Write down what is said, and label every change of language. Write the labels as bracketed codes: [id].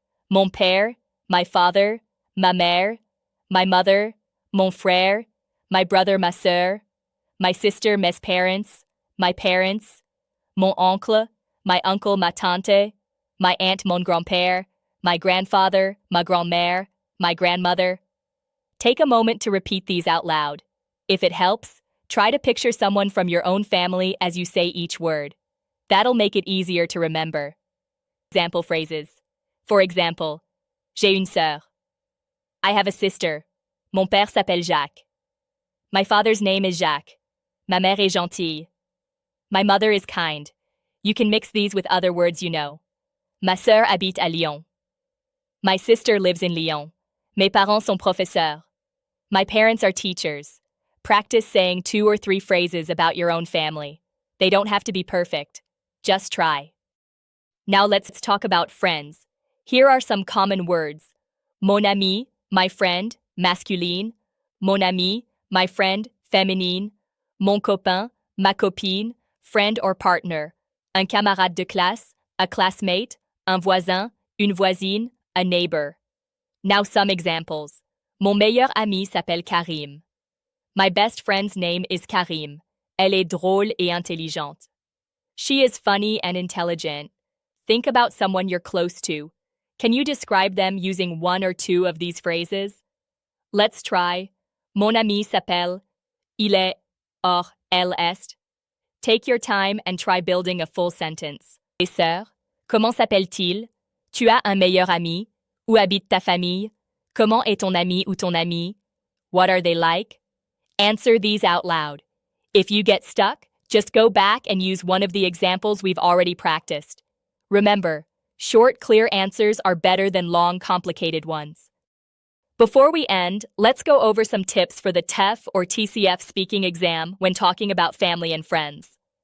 [en] Mon père, my father, ma mère, my mother, mon frère, my brother, ma sœur, my sister, mes parents, my parents, mon oncle, my uncle, ma tante, my aunt, mon grand-père, my grandfather, ma grand-mère, my grandmother. Take a moment to repeat these out loud. If it helps, try to picture someone from your own family as you say each word. That'll make it easier to remember. Example phrases. For example, j'ai une sœur. I have a sister. [fr] Mon père s'appelle Jacques. [en] My father's name is Jacques. Ma mère est gentille. My mother is kind. You can mix these with other words you know. Ma sœur habite à Lyon. My sister lives in Lyon. [fr] Mes parents sont professeurs. [en] My parents are teachers. Practice saying 2 or 3 phrases about your own family. They don't have to be perfect. Just try. Now let's talk about friends. Here are some common words. Mon ami, my friend, masculine. Mon ami, my friend, féminine. [fr] Mon copain, ma copine, friend or partner. Un camarade de classe, a classmate, un voisin, une voisine, a neighbor. [en] Now some examples. Mon meilleur ami s'appelle Karim. My best friend's name is Karim. Elle est drôle et intelligente. She is funny and intelligent. Think about someone you're close to. Can you describe them using 1 or 2 of these phrases? [fr] Let's try. Mon ami s'appelle. Il est. Or, elle est. [en] Take your time and try building a full sentence. [fr] Tes sœurs, comment s'appelle-t-il? Tu as un meilleur ami? Où habite ta famille? Comment est ton ami ou ton amie? [en] What are they like? Answer these out loud. If you get stuck, just go back and use one of the examples we've already practiced. Remember, short, clear answers are better than long, complicated ones. Before we end, let's go over some tips for the TEF or TCF speaking exam when talking about family and friends.